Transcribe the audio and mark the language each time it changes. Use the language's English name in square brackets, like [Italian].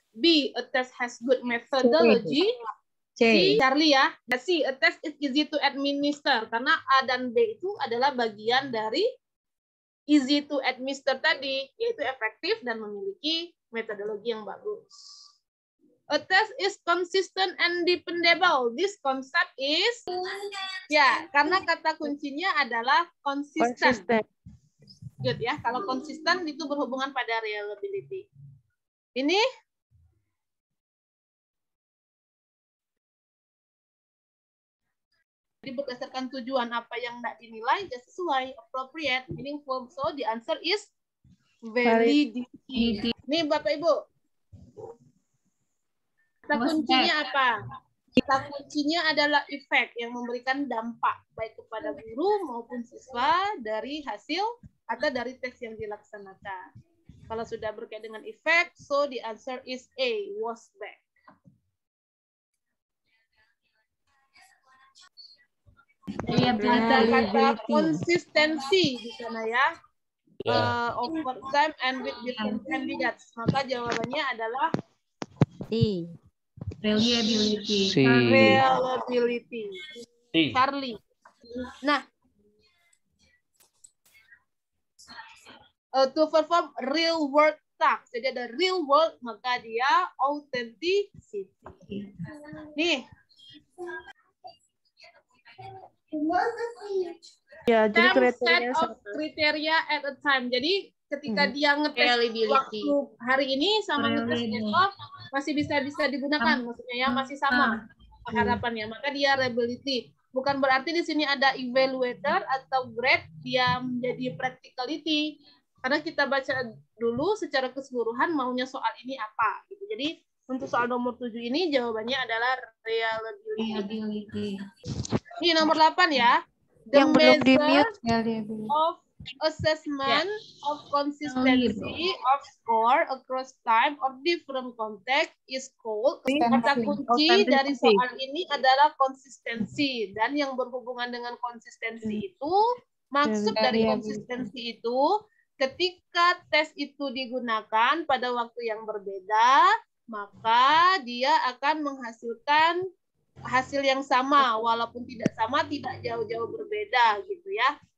[English] B, a test has good methodology. C, Charlie ya. C, a test is easy to administer. [Indonesian] Karena A dan B itu adalah bagian dari [English] easy to administer [Indonesian] tadi, yaitu efektif dan memiliki metodologi yang bagus. [English] A test is consistent and dependable. This concept is, [Indonesian] ya, karena kata kuncinya adalah konsisten. Good ya, kalau konsisten itu berhubungan pada reliability. Ini jadi berdasarkan tujuan apa yang tidak dinilai ya sesuai, appropriate, meaningful. [English] So the answer is validity. [Indonesian] Nih Bapak Ibu, kata kuncinya apa? Kata kuncinya adalah efek yang memberikan dampak baik kepada guru maupun siswa dari hasil atau dari tes yang dilaksanakan. Kalau sudah berkaitan dengan efek, [English] so the answer is A, was back. [Indonesian] Ada kata konsistensi di sana ya, [English] over time and with different candidates. [Indonesian] Maka jawabannya adalah C. [English] Reliability. reliability. Charlie. Nah, to perform real world task. [Indonesian] Jadi ada real world, maka dia authenticity. Nih. Ya, jadi [English] Set of kriteria at a time. [Indonesian] Jadi ketika dia ngetes waktu hari ini sama ngetes besok masih bisa digunakan, maksudnya ya masih sama harapannya. Maka dia reliability. Bukan berarti di sini ada evaluator atau grade, dia menjadi practicality. Karena kita baca dulu secara keseluruhan maunya soal ini apa. Gitu. Jadi untuk soal nomor 7 ini jawabannya adalah reliability. Ini nomor 8 ya. The yang belum di-mute. [English] of assessment of consistency of score across time or different context is called. [Indonesian] Kata kunci dari soal ini adalah konsistensi. Dan yang berhubungan dengan konsistensi itu, maksud dari konsistensi itu, ketika tes itu digunakan pada waktu yang berbeda, maka dia akan menghasilkan hasil yang sama, walaupun tidak sama, tidak jauh-jauh berbeda, gitu ya.